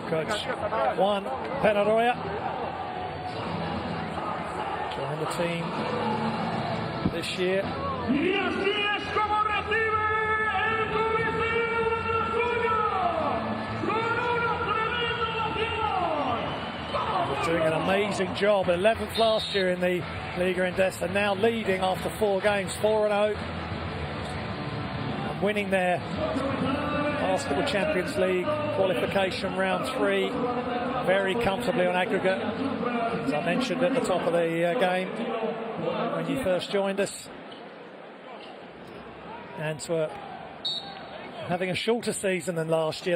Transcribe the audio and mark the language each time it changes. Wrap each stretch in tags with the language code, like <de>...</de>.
<en>Coach Juan Penaroya joined the team this year.</en> <es>Y así es como recibe el Coliseo de la Suya con una tremenda ovación.</es> <en>Doing an amazing job. 11th last year in the Liga Endesa, now leading after 4 games, 4-0, and winning their Basketball Champions League qualification round 3 very comfortably on aggregate. As I mentioned at the top of the game when you first joined us, Antwerp having a shorter season than last year.</en>